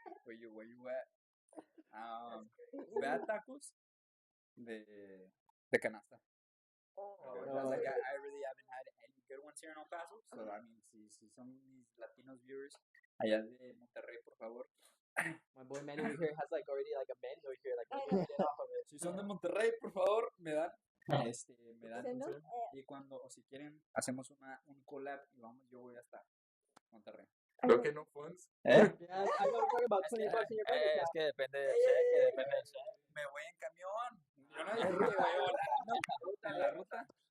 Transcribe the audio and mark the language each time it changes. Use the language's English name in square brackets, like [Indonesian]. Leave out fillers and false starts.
[English] for you. Where you at? [Spanish] Ve a tacos de canasta. [English] Like I really haven't had any good ones here in El Paso. So I mean, [Spanish] si son mis Latinos viewers allá de Monterrey, por favor. [English] My boy Manny over here has like already like a menu over here, like get off of it. [Spanish] Si son de Monterrey, por favor, me dan me dan [English] Send them? [Spanish] y cuando o si quieren hacemos un collab y vamos, yo voy hasta Monterrey. Creo que no funds. [English] Yeah, I know we're talking about $20 in your bank [Spanish] Es [English] account. [Spanish] que depende del cheque, depende del cheque. Me voy en camión. Yo no dije que voy volando en la ruta.